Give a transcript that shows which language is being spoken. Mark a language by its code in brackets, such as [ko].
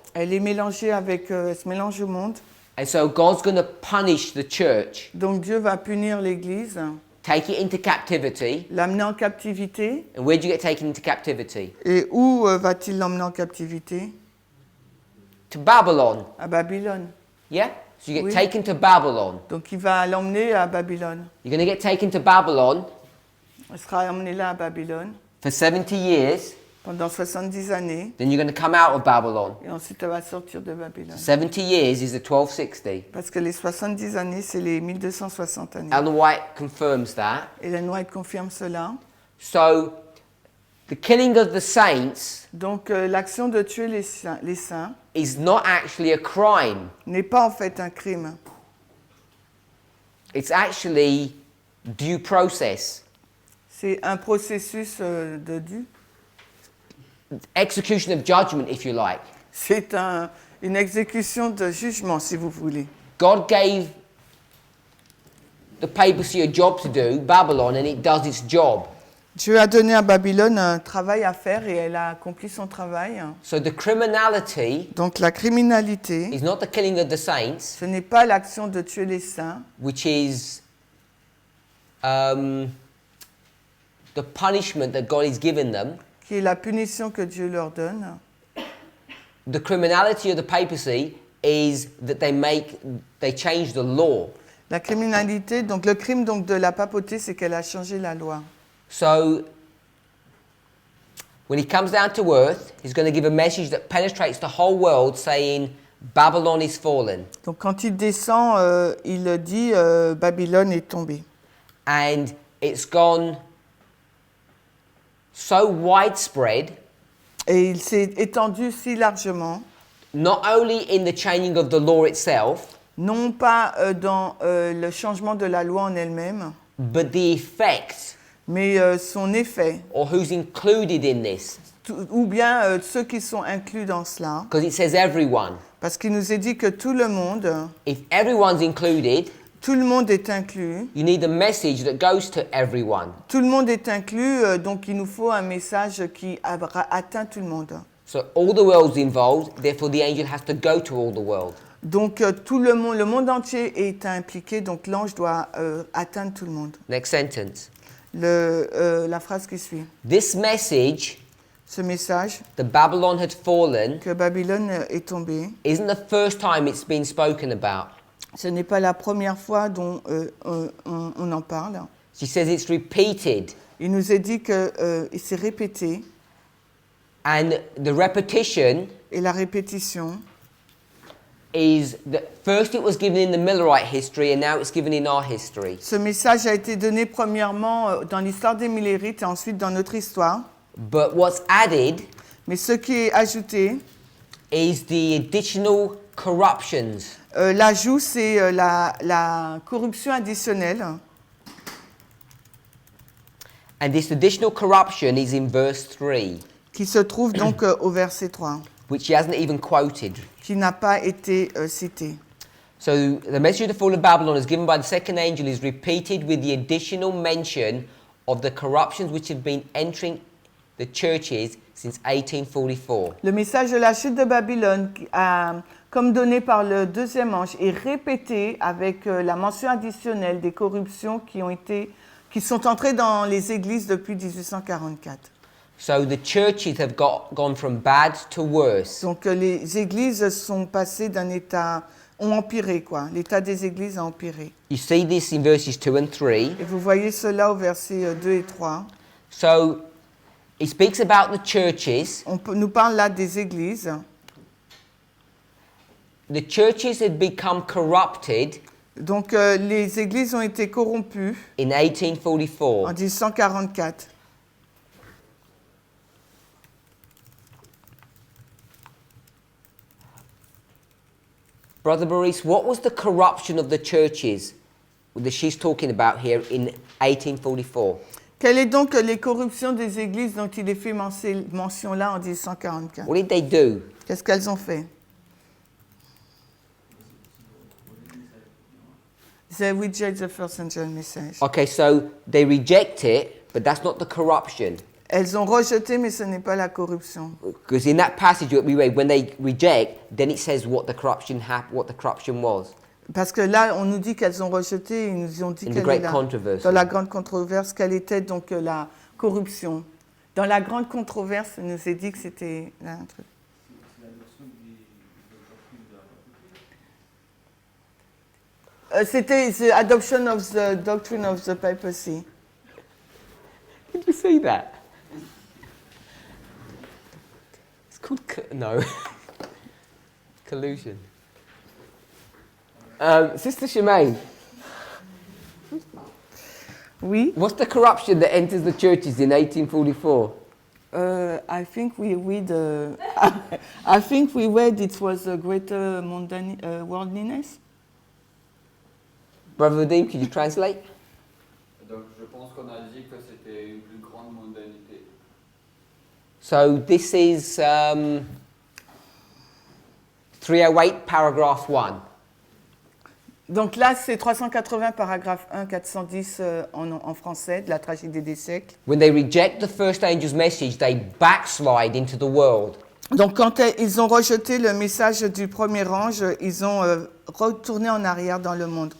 [fr] Elle est mélangée avec, elle se mélange au monde. [en] And so God's going to punish the church, [fr] Donc Dieu va punir l'Église, [en] take it into captivity. [fr] l'amener en captivité. [en] And where do you get taken into captivity? [fr] Et où va-t-il l'emmener en captivité? [en] To Babylon. [fr] À Babylone. [en] Yeah? So you get [fr] Oui. [en] taken to Babylon. [fr] Donc il va l'emmener à Babylone. [en] You're going to get taken to Babylon [fr] Elle sera emmenée là à Babylone [en] for 70 years. [fr] pendant 70 années. [en] Then you're going to come out of Babylon. [fr] Et ensuite elle va sortir de Babylone. [en] 70 years is the 1260. [fr] Parce que les 70 années, c'est les 1260 années. [en] Ellen White confirms that. [fr] Hélène White confirme cela. [en] So the killing of the saints [fr] Donc l'action de tuer les saints [en] is not actually a crime. [fr] n'est pas en fait un crime. [en] It's actually due process. [fr] C'est un processus de dû. [en] Execution of judgment, if you like. [fr] C'est une exécution de jugement, si vous voulez. [en] God gave the papacy a job to do, Babylon, and it does its job. [fr] Dieu a donné à Babylone un travail à faire et elle a accompli son travail. [en] So the criminality [fr] Donc la criminalité, [en] is not the killing of the saints, [fr] ce n'est pas l'action de tuer les saints, [en] which is the punishment that God has given them. [fr] qui est la punition que Dieu leur donne. [en] The criminality of the papacy is that they change the law. [fr] La criminalité, donc le crime donc, de la papauté, c'est qu'elle a changé la loi. [en] So when he comes down to earth, he's going to give a message that penetrates the whole world saying, Babylon is fallen. [fr] Donc quand il descend, il dit Babylone est tombée. [en] And it's gone so widespread, [fr] Et il s'est étendu si largement, [en] not only in the changing of the law itself, [fr] non pas dans le changement de la loi en elle-même, [en] but the effect, [fr] mais son effet, [en] or who's included in this. [fr] ou bien ceux qui sont inclus dans cela, [en] Because it says everyone. [fr] Parce qu'il nous est dit que tout le monde [en] included, [fr] tout le monde est inclus. [en] you need a message that goes to everyone. [fr] Tout le monde est inclus, donc il nous faut un message qui atteint tout le monde. [en] So all the world's involved, therefore the angel has to go to all the world. [fr] Donc tout le monde entier est impliqué, donc l'ange doit atteindre tout le monde. [en] Next sentence. [fr] La phrase qui suit. [en] This message, [fr] Ce message [en] the Babylon had fallen, [fr] que Babylone est tombée, [en] isn't the first time it's been spoken about. [fr] ce n'est pas la première fois dont on en parle. [en] She says it's repeated. [fr] Il nous est dit que il s'est répété, [en] And the repetition [fr] et la répétition, [en] is that first it was given in the Millerite history and now it's given in our history. [fr] ce message a été donné premièrement dans l'histoire des Millérites et ensuite dans notre histoire. [en] But what's added [fr] Mais ce qui est ajouté, [en] is the additional corruptions. [fr] l'ajout, c'est la corruption additionnelle. [en] And this additional corruption is in verse 3, [fr] Qui se trouve donc au verset 3, [en] which he hasn't even quoted. [fr] qui n'a pas été cité. [en] So the message of the fall of Babylon as given by the second angel is repeated with the additional mention of the corruptions which have been entering the churches since 1844. [fr] Le message de la chute de Babylone, comme donné par le deuxième ange, est répété avec la mention additionnelle des corruptions qui sont entrées dans les églises depuis 1844. [en] So the churches have gone from bad to worse. [fr] Donc les églises sont passées ont empiré quoi. L'état des églises a empiré. [en] You see this in verses 2 and 3. [fr] Et vous voyez cela au verset 2 et 3. [en] So he speaks about the churches. [fr] Nous parle là des églises. [en] The churches had become corrupted [fr] Donc les églises ont été corrompues [en] in 1844. [fr] en 1844. [en] Brother Maurice, what was the corruption of the churches that she's talking about here in 1844? [fr] Quelles sont donc les corruptions des églises dont il est fait mention là en 1844? [en] What did they do? [fr] Qu'est-ce qu'elles ont fait? [en] They reject the first angel message. Okay, so they reject it, but that's not the corruption. [fr] Elles ont rejeté, mais ce n'est pas la corruption. [en] Because in that passage that we read, when they reject, then it says what the corruption was. [fr] Parce que là, on nous dit qu'elles ont rejeté, ils nous ont dit [en] In the [fr] qu'elle [en] great [fr] est là, [en] controversy. [fr] dans la grande controverse, quelle était donc la corruption. Dans la grande controverse, il nous est dit que c'était là, un truc. C'était [en] the adoption of the doctrine of the Papacy. Did you see that? It's called no collusion. Sister Shemaine, Oui. what's the corruption that enters the churches in 1844? I think we read. I think we read it was a greater worldliness. Brother Vadim, could you translate? [fr] Donc je pense qu'on a dit que c'était une plus grande mondanité. [en] So this is 308, paragraph 1. [fr] Donc là, c'est 380 paragraphe 1, 410 en français, de la tragédie des siècles. [en] When they reject the first angel's message, they backslide into the world. [fr] Donc quand ils ont rejeté le message du premier ange, ils ont retourné en arrière dans le monde.